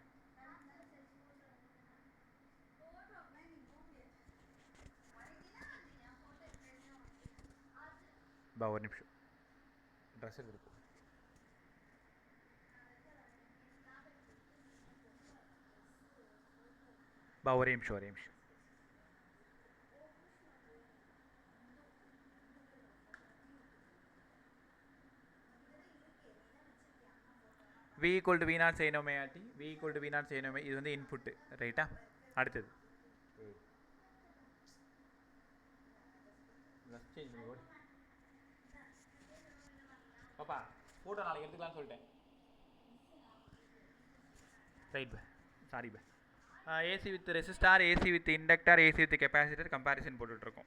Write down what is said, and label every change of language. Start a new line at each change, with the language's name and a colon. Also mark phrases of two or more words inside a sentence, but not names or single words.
Tamil: ஒரு நிமிஷம் ட்ரெஸ் எடுத்து ஒரே நிமிஷம்.
English: V equal to V0 sin omega t, V equal to V0 sin omega,
Tamil: இது வந்து இன்புட். ரைட்டா? அடுத்தது பாப்பா ஃபோட்டோ நாளைக்கு எடுத்துக்கலாம்னு சொல்லிட்டேன்.
English: right sorry AC with resistor, AC with inductor, AC with capacitor comparison போட்டுட்ருக்கோம்.